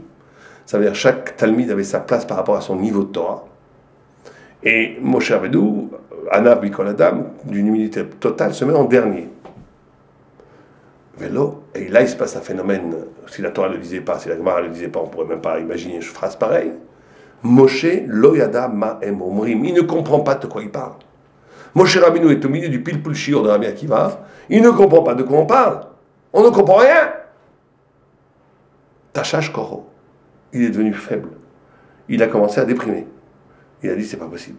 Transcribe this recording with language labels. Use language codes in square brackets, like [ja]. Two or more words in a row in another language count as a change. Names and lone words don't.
[fr] Ça veut dire chaque talmid avait sa place par rapport à son niveau de Torah. Et Moshe Rabbeinu, [he] ענו בכל אדם, [fr] d'une humilité totale, se met en dernier. Et là, il se passe un phénomène, si la Torah ne le disait pas, si la Gemara ne le disait pas, on ne pourrait même pas imaginer une phrase pareille. [he] משה לא ידע מה הם אומרים, [fr] il ne comprend pas de quoi il parle. Moshe Rabbeinu est au milieu du [he] פלפול שיעור [fr] de Rabbi Akiva, il ne comprend pas de quoi on parle. On ne comprend rien. [he] תשש כוחו, [fr] il est devenu faible. Il a commencé à déprimer. Il a dit, c'est pas possible.